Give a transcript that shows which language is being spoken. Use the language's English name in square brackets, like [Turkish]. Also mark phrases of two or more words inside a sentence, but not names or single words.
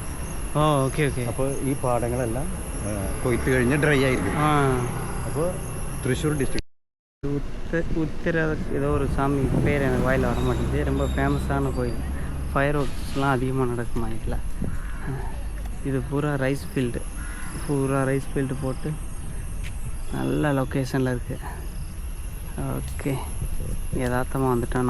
[Malayalam] ഓക്കെ ഓക്കെ. അപ്പോൾ ഈ പാടങ്ങളെല്ലാം കൊയ്ത്ത് കഴിഞ്ഞ് ഡ്രൈ ആയിരിക്കും. അപ്പോൾ തൃശ്ശൂർ ഡിസ്ട്രിക്ട് [Tamil] உத்திர ஏதோ ஒரு சாமி பேர் எனக்கு வாயில் வர மாட்டேங்குது. ரொம்ப ஃபேமஸான கோயில். ஃபயர் ஒர்க்ஸ்லாம் அதிகமாக நடக்குமா இதில். இது பூரா [English] rice field [Tamil] போட்டு நல்ல லொக்கேஷனில் இருக்குது. ஓகே, யதார்த்தமாக வந்துட்டோம்.